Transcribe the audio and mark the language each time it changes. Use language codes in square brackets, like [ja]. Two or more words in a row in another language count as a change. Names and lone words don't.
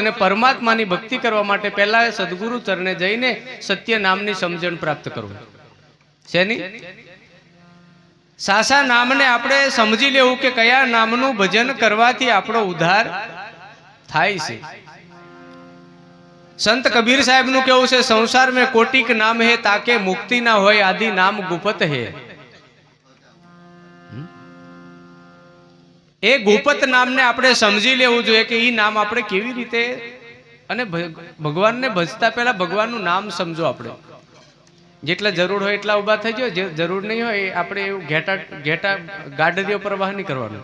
[gu] અને પરમાત્માની ભક્તિ કરવા માટે પહેલા સદગુરુ ચરણે જઈને સત્ય નામની સમજણ પ્રાપ્ત કરવું છે. સાસા નામને આપણે સમજી લેવું કે કયા નામનું ભજન કરવાથી આપણો ઉદ્ધાર થાય છે. સંત કબીર સાહેબ નું કેવું છે, [hi] સંસાર में कोटिक नाम है ताके मुक्ति ना होय आदि नाम गुपत है। [gu] એ ગુપત નામને આપણે સમજી લેવું જોઈએ કે એ નામ આપણે કેવી રીતે, અને ભગવાનને ભજતા પહેલા ભગવાનનું નામ સમજો. આપણે જેટલા જરૂર હોય એટલા ઊભા થઈ જાય, જે જરૂર નહીં હોય આપણે એવું ઘેટા ગાડરીઓ પ્રવાહ નહીં કરવાનું.